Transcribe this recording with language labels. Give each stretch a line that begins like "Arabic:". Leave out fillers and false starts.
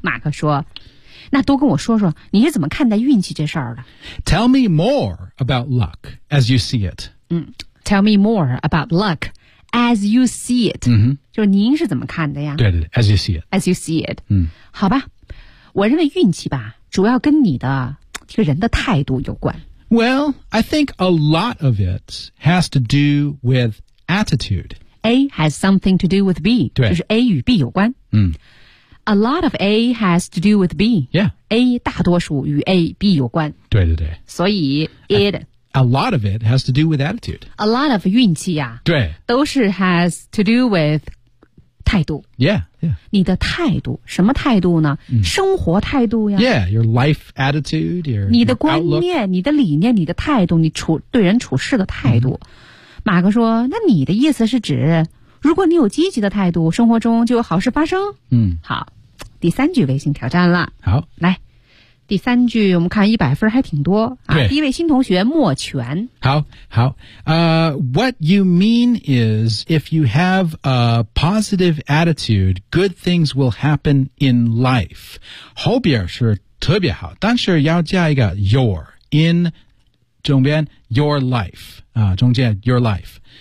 Chinese: 马克说那都跟我说说你是怎么看待运气这事儿的
English: Tell me more about luck as you see it.、嗯、tell me more about luck. As you see it,、 mm-hmm.
Chinese: 就是您是怎么看的呀？对对对
English: ，As you see it. As you see it.、
Chinese: 嗯、好吧，我认为运气吧，主要跟你的这个人的态度有关。
English: Well, I think a lot of it has to do with attitude. A has something to do with B.
Chinese: 对，就是 A 与 B 有关。嗯。
English: A lot of A has to do with B. Yeah.
Chinese: A 大多数与 A、B 有关。对对对。所以 it.
English: A lot of it has to do with attitude. A lot of
Chinese: 运气啊，对，都是
English: has to do with 态度。 Yeah, yeah.
Chinese: 你的态度，什么态度呢？嗯、生活态度呀。
English: Yeah, your life attitude, your
Chinese: 你的观念、你的理念、你的态度、你处对人处事的态度。
English: Mm-hmm.
Chinese: 马克说：“那你的意思是指，如果你有积极的态度，生活中就有好事发生？” 嗯，好，第三句微信挑战了。好，来。第三句我们看一百分还挺多啊。第一位新同学莫全。好好。
English: What you mean is, if you have a positive attitude, good things will happen in life.
Chinese: 后边是特别好，但是要加一个 your, in, 中间
English: your life,
Chinese: 啊中间 your life。